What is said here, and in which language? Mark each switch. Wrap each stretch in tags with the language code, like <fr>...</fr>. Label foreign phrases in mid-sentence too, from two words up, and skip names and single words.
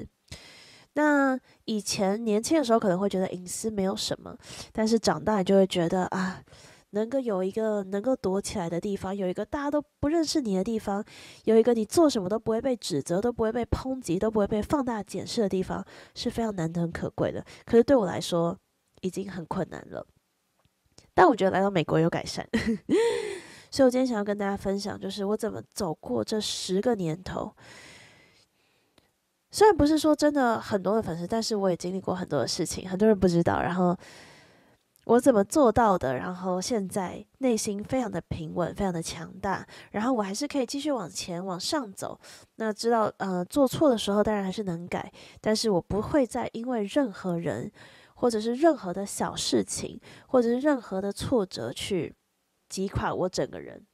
<zh>那以前年輕的時候可能會覺得隱私沒有什麼，但是長大你就會覺得啊，能夠有一個能夠躲起來的地方，有一個大家都不認識你的地方，有一個你做什麼都不會被指責，都不會被抨擊，都不會被放大檢視的地方，是非常難得很可貴的。可是對我來說已經很困難了。但我覺得來到美國有改善，所以我今天想要跟大家分享，就是我怎麼走過這10個年頭。雖然不是說真的很多的粉絲，但是我也經歷過很多的事情，很多人不知道。然後我怎麼做到的？然後現在內心非常的平穩，非常的強大，然後我還是可以繼續往前往上走。那知道做錯的時候當然還是能改，但是我不會再因為任何人或者是任何的小事情或者是任何的挫折去擊垮我整個人。</zh>